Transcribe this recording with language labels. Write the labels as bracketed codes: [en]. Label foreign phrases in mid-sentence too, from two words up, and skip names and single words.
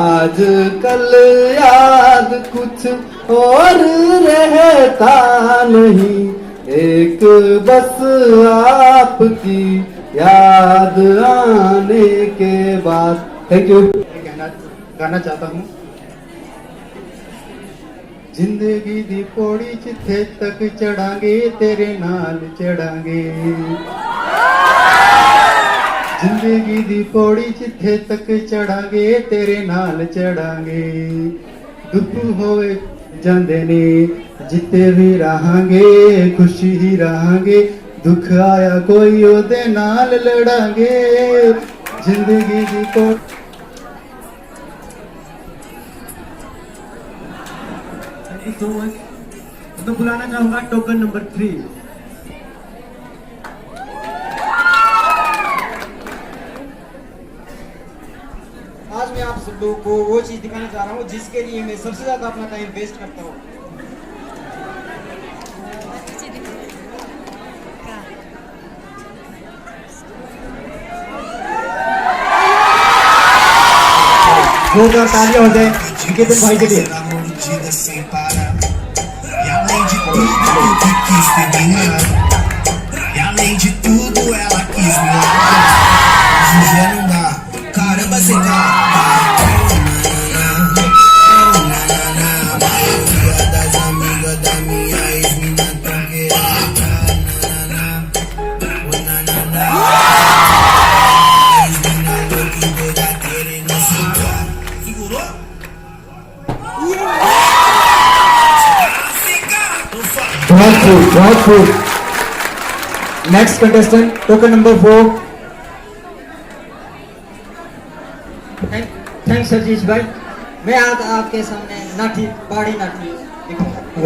[hi] आज कल याद कुछ और रहता नहीं, एक बस आपकी याद आने के बाद। [en] thank you. [hi] गाना चाहता हूँ। [pa] ਜ਼ਿੰਦਗੀ ਦੀ ਪੌੜੀ ਜਿੱਥੇ ਤੱਕ ਚੜ੍ਹਾਂਗੇ ਤੇਰੇ ਨਾਲ ਚੜ੍ਹਾਂਗੇ, ਜ਼ਿੰਦਗੀ ਦੀ ਪੌੜੀ ਜਿੱਥੇ ਤੱਕ ਚੜ੍ਹਾਂਗੇ ਤੇਰੇ ਨਾਲ ਚੜ੍ਹਾਂਗੇ, ਦੁੱਖ ਹੋਵੇ ਜਾਂਦੇ ਨੇ ਜਿੱਥੇ ਵੀ ਰਹਾਂਗੇ ਖੁਸ਼ੀ ਹੀ ਰਹਾਂਗੇ, ਦੁੱਖ ਆਇਆ ਕੋਈ ਓਹਦੇ ਨਾਲ ਲੜਾਂਗੇ, ਜ਼ਿੰਦਗੀ ਦੀ ਪੌੜੀ। [en] thank you so much. [hi] तो बुलाना चाहूंगा [en] token number [hi] 3। आज मैं आप सब लोगों को वो चीज दिखाना चाह रहा हूँ जिसके लिए मैं सबसे ज्यादा अपना [en] time waste [hi] करता हूँ। जोरदार तालियां हो जाए निकेतन भाई के लिए। [pt] E além de tudo, que quis terminar. E além de tudo, ela quis me largar. Hoje em dia não dá, caramba, cê tá. Maioria das amigas da minha ex-mina tão querendo. Ex-mina louca e doida querendo sentar. Segurou? [hi] बहुत खूब। [en] next contestant token number 4. [hi] थैंक्स सतीश भाई। मैं आज आपके सामने नाटी पहाड़ी नाटी दिखाऊंगा।